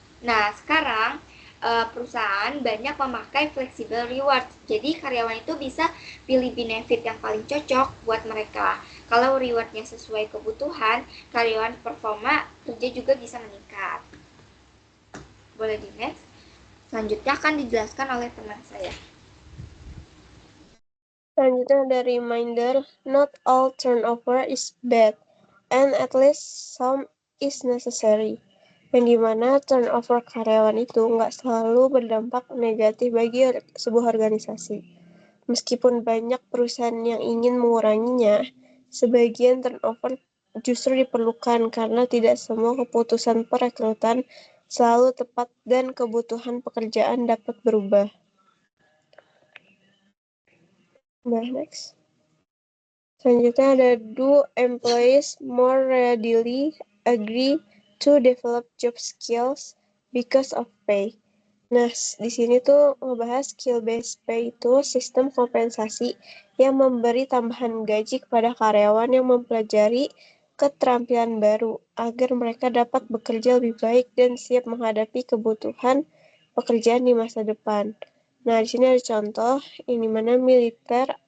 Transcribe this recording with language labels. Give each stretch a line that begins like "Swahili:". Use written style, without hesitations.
Indonesian: Nah, sekarang perusahaan banyak memakai flexible reward, jadi karyawan itu bisa pilih benefit yang paling cocok buat mereka. Kalau rewardnya sesuai kebutuhan, karyawan performa kerja juga bisa meningkat. Boleh di next. Selanjutnya akan dijelaskan oleh teman saya. Selanjutnya ada
English: reminder, not all turnover is bad, and at least some is necessary.
Indonesian: Yang dimana turnover karyawan itu nggak selalu berdampak negatif bagi sebuah organisasi. Meskipun banyak perusahaan yang ingin menguranginya, sebagian turnover justru diperlukan karena tidak semua keputusan perekrutan selalu tepat dan kebutuhan pekerjaan dapat berubah. Nah, next. Selanjutnya ada
English: do employees more readily agree to develop job skills because of pay.
Indonesian: Nah, di sini tuh ngebahas skill-based pay itu sistem kompensasi yang memberi tambahan gaji kepada karyawan yang mempelajari keterampilan baru agar mereka dapat bekerja lebih baik dan siap menghadapi kebutuhan pekerjaan di masa depan. Nah, di sini ada contoh, yang dimana militer